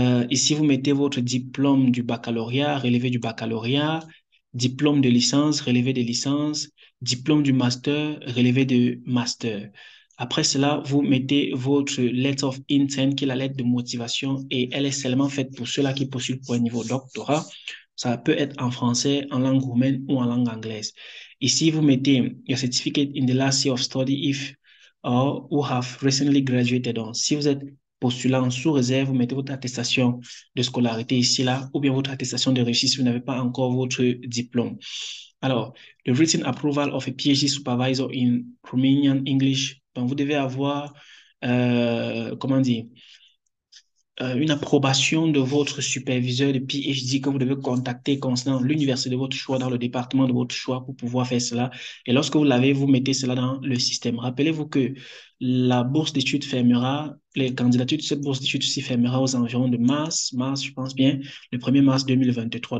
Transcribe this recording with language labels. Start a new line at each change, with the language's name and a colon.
French: Ici, vous mettez votre diplôme du baccalauréat, relevé du baccalauréat, diplôme de licence, relevé de licence, diplôme du master, relevé de master. Après cela, vous mettez votre letter of intent, qui est la lettre de motivation, et elle est seulement faite pour ceux-là qui postulent pour un niveau doctorat. Ça peut être en français, en langue roumaine ou en langue anglaise. Ici, vous mettez
English: your certificate in the last year of study if or who have recently graduated.
French: Donc, si vous êtes postulant sous réserve, vous mettez votre attestation de scolarité ici, là, ou bien votre attestation de réussite si vous n'avez pas encore votre diplôme. Alors,
English: the written approval of a PhD supervisor in Romanian English.
French: Donc, vous devez avoir, comment dire, une approbation de votre superviseur de PhD que vous devez contacter concernant l'université de votre choix, dans le département de votre choix pour pouvoir faire cela. Et lorsque vous l'avez, vous mettez cela dans le système. Rappelez-vous que la bourse d'études fermera, les candidatures de cette bourse d'études aussi fermera aux environs de mars, je pense bien, le 1er mars 2023.